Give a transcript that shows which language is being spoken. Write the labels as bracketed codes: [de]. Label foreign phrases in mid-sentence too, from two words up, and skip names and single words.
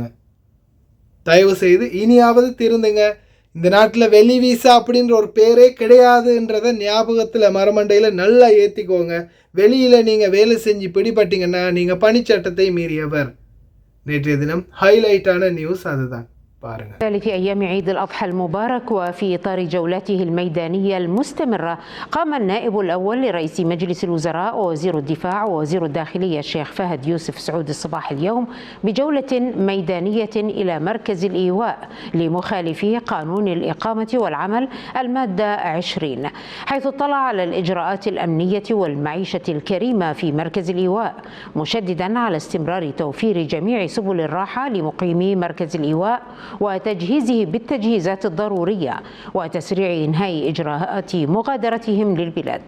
[ta] தயவு செய்து இனியாவது திருந்துங்க. இந்த நாட்டில் வெளி வீசா அப்படின்ற ஒரு பேரே கிடையாதுன்றதை ஞாபகத்தில் மரமண்டையில் நல்லா ஏற்றிக்கோங்க. வெளியில் நீங்கள் வேலை செஞ்சு பிடிபட்டீங்கன்னா நீங்கள் பணிச்சட்டத்தை மீறியவர். நேற்றைய தினம் ஹைலைட்டான நியூஸ் அதுதான். [ar] في أيام عيد الأضحى المبارك وفي إطار جولاته الميدانية المستمرة، قام النائب الأول لرئيس مجلس الوزراء ووزير الدفاع ووزير الداخلية الشيخ فهد يوسف سعود الصباح اليوم بجولة ميدانية إلى مركز الإيواء لمخالفي قانون الإقامة والعمل المادة 20، حيث اطلع على الإجراءات الأمنية والمعيشة الكريمة في مركز الإيواء، مشددا على استمرار توفير جميع سبل الراحة لمقيمي مركز الإيواء وتجهيزه بالتجهيزات الضرورية وتسريع إنهاء إجراءات مغادرتهم للبلاد.